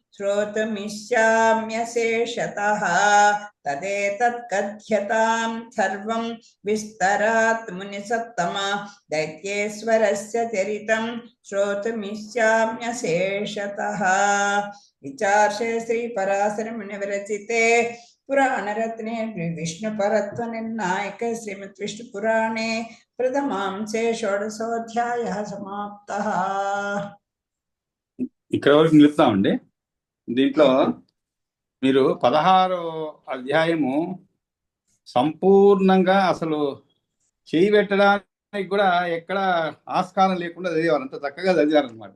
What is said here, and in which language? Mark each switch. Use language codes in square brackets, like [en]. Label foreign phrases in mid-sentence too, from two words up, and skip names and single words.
[sa] श्रोतुमिष्याम्यशेषतः तदेतत् कथ्यतां सर्वं विस्तरात् मुनिसत्तमा दैत्येश्वरस्य चरितं श्रोतुमिष्याम्यशेषतः। विचार्षे श्री पराशर मुनिविरचिते पुराणरत्ने विष्णुपरत्व निर्णायक श्रीमद् विष्णु पुराणे प्रथमांशे षोडशोऽध्यायः समाप्तः। [te] ఇక్కడ వరకు నిలుపుతామండి. దీంట్లో మీరు 16వ అధ్యాయము సంపూర్ణంగా అసలు చేయి పెట్టడానికి కూడా ఎక్కడ ఆస్కారం లేకుండా చదివారు, అంత చక్కగా చదివారు అనమాట.